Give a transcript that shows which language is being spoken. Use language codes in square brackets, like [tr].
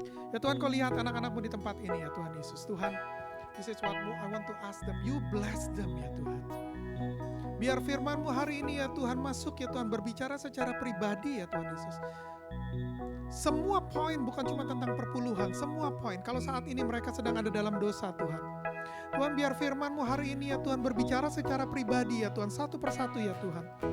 [id] Ya Tuhan, kau lihat anak-anak-Mu di tempat ini ya Tuhan Yesus. [en] Tuhan, this is what I want to ask them. You bless them ya Tuhan. [id] Biar firman-Mu hari ini ya Tuhan masuk ya Tuhan, berbicara secara pribadi ya Tuhan Yesus. Semua poin, bukan cuma tentang perpuluhan, semua poin. Kalau saat ini mereka sedang ada dalam dosa Tuhan, Tuhan biar firman-Mu hari ini ya Tuhan berbicara secara pribadi ya Tuhan, satu persatu ya Tuhan.